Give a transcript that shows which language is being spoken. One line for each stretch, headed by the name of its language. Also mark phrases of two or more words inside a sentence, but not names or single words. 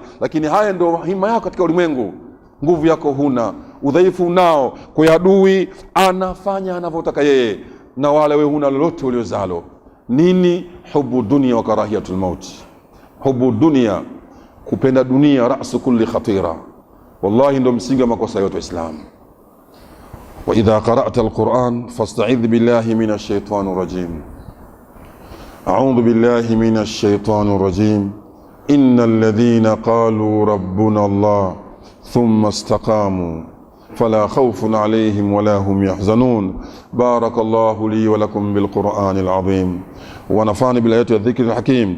Swahili: Lakini haya ndio hima yako katika ulimwengu, nguvu yako huna, udhaifu unao, kwa adui anafanya anavyotaka yeye, na wala wewe huna lolote uliozalo. Nini?
Arabic: حب الدنيا وكراهية الموت. حب الدنيا,
Swahili: kupenda dunia,
Arabic: رأس كل خطيئة.
Swahili: Wallahi ndio msingi wa makosa yote Waislamu.
Arabic: وإذا قرأت القرآن فاستعذ بالله من الشيطان الرجيم. أعوذ بالله من الشيطان الرجيم. إن الذين قالوا ربنا الله ثم استقاموا فلا خوف عليهم ولا هم يحزنون. بارك الله لي ولكم بالقرآن العظيم ونفعني بالآيات والذكر الحكيم.